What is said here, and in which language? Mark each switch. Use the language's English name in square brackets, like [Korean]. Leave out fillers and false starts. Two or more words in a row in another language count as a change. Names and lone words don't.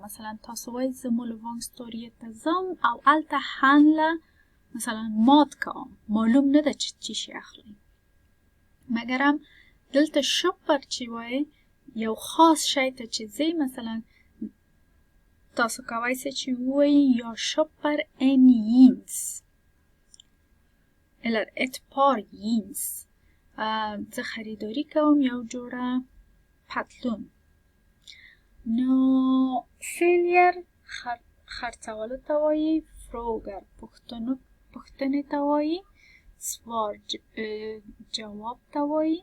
[Pashto] مثلا تاسو وایي زه målvangstorget ته ځم او هلته handle مثلا مات کوم، معلوم نه ده چې چی شي اخلي. مګر هم دلته شوپر چې وایي یو خاص شی ته چې ځئ، مثلا تاسو کولی شئ چې ووایي یا شوپر [Swedish] en jeans eller ett par jeans. [Pashto] زه خریداری کوم یو جوړه پتلون. نو سیلیر خرڅولو ته وایي. فروگر پوښتنې ته وایي. سوار جواب ته وایي.